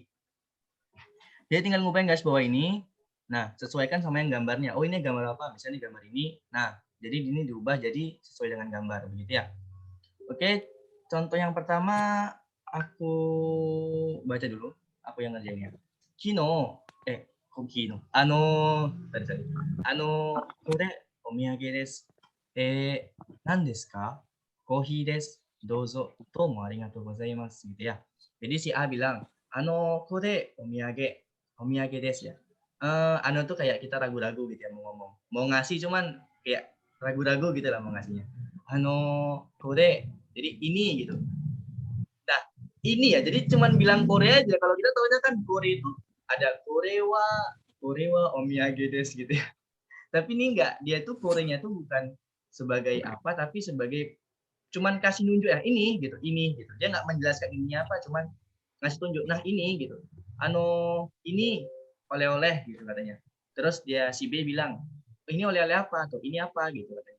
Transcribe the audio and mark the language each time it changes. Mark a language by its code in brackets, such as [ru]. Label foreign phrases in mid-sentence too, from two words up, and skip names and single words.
[id] Jadi tinggal ngubah yang garis bawah ini. Nah, sesuaikan sama yang gambarnya. Oh, ini gambar apa? Misalnya gambar ini. Nah, jadi ini diubah jadi sesuai dengan gambar, begitu ya. Oke, contoh yang pertama aku baca dulu. Aku yang ngerjainnya. Kino, kino. Tadi. [ja] これお土産です. 何ですか？コーヒーです。どうぞ. どうもありがとうございます. [id] Gitu ya. Jadi si A bilang, [ja] これお土産. お土産です ya. [id] Tuh kayak kita ragu-ragu gitu ya mau ngomong. Mau ngasih cuman kayak ragu-ragu gitu lah mau ngasihnya. Kore. Jadi ini gitu. Nah, ini ya. Jadi cuman bilang Korea aja. Kalau kita tahunya kan Korea itu ada [ja] これはお土産です [id] gitu ya. Tapi ini enggak. Dia tuh Korenya tuh bukan sebagai apa, tapi sebagai cuman kasih nunjuk ya ini gitu, ini gitu. Dia nggak menjelaskan ini apa, cuman ngasih tunjuk. Nah, ini gitu. Ini oleh-oleh gitu katanya. Terus dia si B bilang, ini oleh-oleh apa atau ini apa gitu katanya.